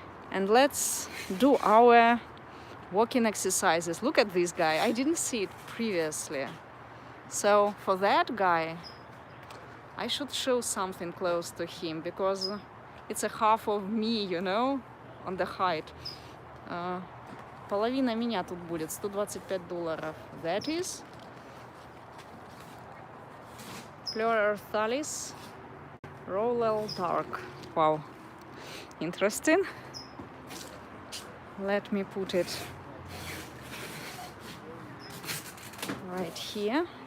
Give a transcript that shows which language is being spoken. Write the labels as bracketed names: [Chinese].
[English] And let's do our walking exercises. Look at this guy. I didn't see it previously. So for that guy, I should show something close to him, because it's a half of me, on the height. [Russian] Половина меня тут будет, $125. [English] That is Fleur Thalis Royal Dark. Wow, interesting. Let me put it right here.